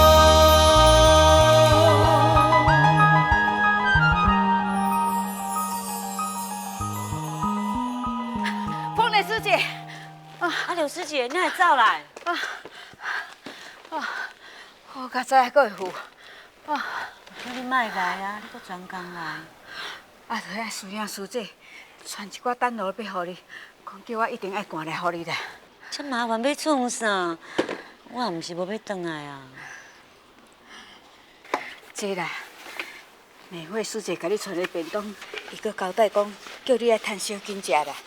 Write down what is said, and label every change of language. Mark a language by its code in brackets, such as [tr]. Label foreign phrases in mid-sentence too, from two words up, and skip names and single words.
[nan] 凤莲师姐，刘师姐，你还走来？我较早还会赴，叫你莫来啊！你搁专工来。就遐师兄师姐传一寡单路要互你，讲叫我一定爱赶来互你啦。这麻烦要创啥？我也毋是无要转来啊。这啦，美惠师姐甲你传的便当，伊搁交代讲叫你爱趁小紧食啦。